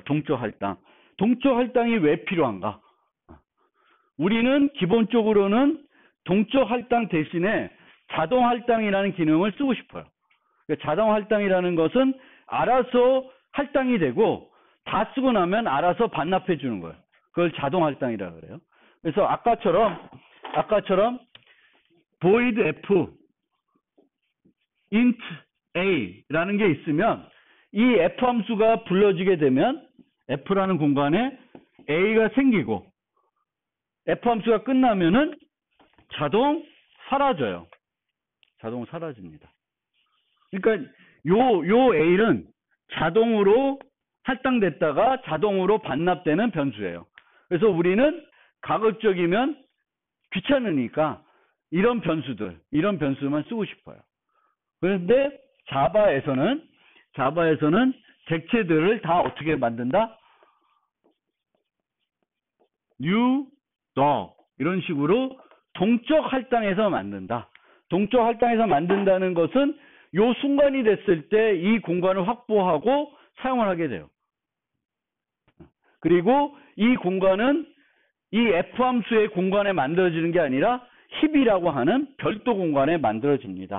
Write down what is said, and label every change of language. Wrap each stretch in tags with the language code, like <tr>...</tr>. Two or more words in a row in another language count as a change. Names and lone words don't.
<ko>동적 할당이 왜 필요한가? 우리는 기본적으로는 동적 할당 대신에 자동 할당이라는 기능을 쓰고 싶어요. 자동 할당이라는 것은 알아서 할당이 되고 다 쓰고 나면 알아서 반납해 주는 거예요. 그걸 자동 할당이라고 그래요. 그래서 아까처럼 void f int a라는 게 있으면 이 f 함수가 불러지게 되면 f라는 공간에 a가 생기고 f 함수가 끝나면은 자동 사라져요. 자동 사라집니다. 그러니까 요 a는 자동으로 할당됐다가 자동으로 반납되는 변수예요. 그래서 우리는 가급적이면 귀찮으니까 이런 변수만 쓰고 싶어요. 그런데 자바에서는 객체들을 다 어떻게 만든다? new, dog 이런 식으로 동적 할당해서 만든다. 동적 할당해서 만든다는 것은 요 순간이 됐을 때 이 공간을 확보하고 사용을 하게 돼요. 그리고 이 공간은 이 f 함수의 공간에 만들어지는 게 아니라 힙이라고 하는 별도 공간에 만들어집니다.</ko>